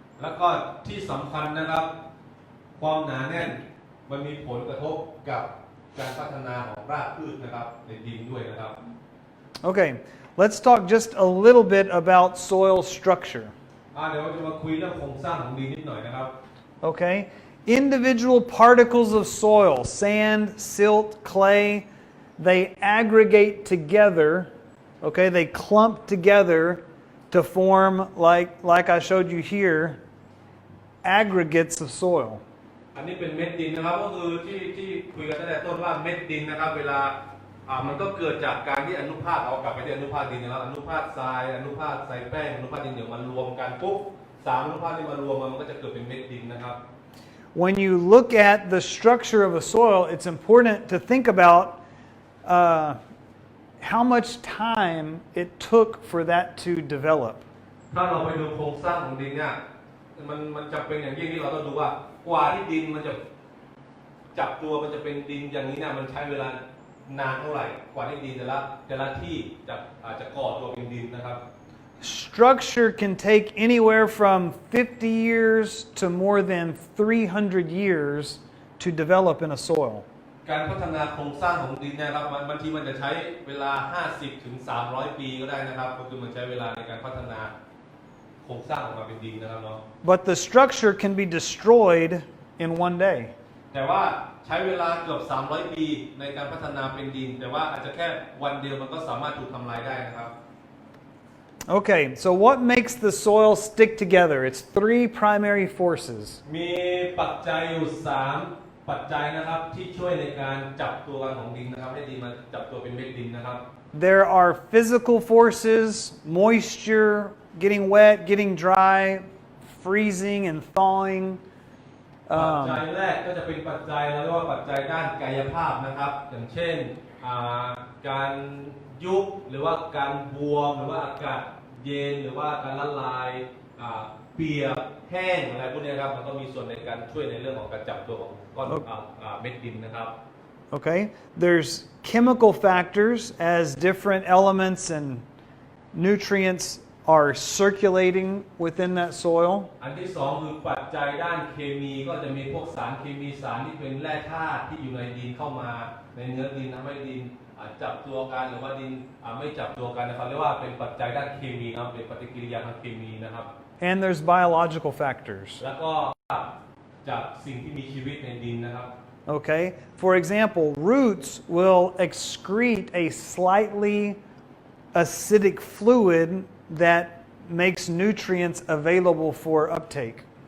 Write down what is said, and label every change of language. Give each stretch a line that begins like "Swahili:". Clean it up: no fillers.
Thai: แล้วก็ที่สำคัญนะครับความหนาแน่นมันมีผลกระทบกับการพัฒนาของรากพืชนะครับในดินด้วยนะครับ
English: Okay, let's talk just a little bit about soil structure.
Thai: เดี๋ยวเราจะมาคุยเรื่องโครงสร้างของดินนิดหน่อยนะครับ
English: Okay, individual particles of soil, sand, silt, clay, they aggregate together. Okay, they clump together to form, like I showed you here, aggregates of soil.
Thai: อันนี้เป็นเม็ดดินนะครับก็คือที่คุยกันตั้งแต่ต้นว่าเม็ดดินนะครับเวลามันก็เกิดจากการที่อนุภาคเอากลับไปที่อนุภาคดินนะครับอนุภาคทรายอนุภาคทรายแป้งอนุภาคดินเหนียวมันรวมกันปุ๊บ3อนุภาคที่มารวมมันก็จะเกิดเป็นเม็ดดินนะครับ
English: When you look at the structure of a soil, it's important to think about how much time it took for that to develop.
Thai: ถ้าเราไปดูโครงสร้างของดินเนี่ยมันจำเป็นอย่างยิ่งที่เราต้องดูว่ากว่าที่ดินมันจะจับตัวมันจะเป็นดินอย่างนี้เนี่ยมันใช้เวลาน นานเท่าไหร่กว่าที่ดินแต่ละที่จะก่อตัวเป็นดินนะครับ
English: Structure can take anywhere from 50 years to more than 300 years to develop in a soil.
Thai: การพัฒนาโครงสร้างของดินนะครับบางทีมันจะใช้เวลา50 ถึง 300 ปีก็ได้นะครับก็คือมันใช้เวลาในการพัฒนาโครงสร้างออกมาเป็นดินนะครับเนาะ
English: But the structure can be destroyed in one day.
Thai: แต่ว่าใช้เวลาเกือบ300 ปีในการพัฒนาเป็นดินแต่ว่าอาจจะแค่วันเดียวมันก็สามารถถูกทำลายได้นะครับ
English: Okay, so what makes the soil stick together? It's three primary forces.
Thai: มีปัจจัยอยู่3ปัจจัยนะครับที่ช่วยในการจับตัวกันของดินนะครับให้ดินมันจับตัวเป็นเม็ดดินนะครับ
English: There are physical forces, moisture, getting wet, getting dry, freezing and thawing.
Thai: ปัจจัยแรกก็จะเป็นปัจจัยเราเรียกว่าปัจจัยด้านกายภาพนะครับอย่างเช่นการยุบหรือว่าการบวมหรือว่าอากาศเย็นหรือว่าการละลายเปียกแห้งอะไรพวกนี้ครับมันก็มีส่วนในการช่วยในเรื่องของการจับตัวของก้อนเม็ดดินนะครับ
English: Okay, there's chemical factors as different elements and nutrients are circulating within that soil.
Thai: อันที่สองคือปัจจัยด้านเคมีก็จะมีพวกสารเคมีสารที่เป็นแร่ธาตุที่อยู่ในดินเข้ามาในเนื้อดินทำให้ดินจับตัวกันหรือว่าดินไม่จับตัวกันนะครับเรียกว่าเป็นปัจจัยด้านเคมีนะครับเป็นปฏิกิริยาทางเคมีนะครับ
English: And there's biological factors.
Thai: แล้วก็จากสิ่งที่มีชีวิตในดินนะครับ
English: Okay, for example, roots will excrete a slightly acidic fluid that makes nutrients available for uptake.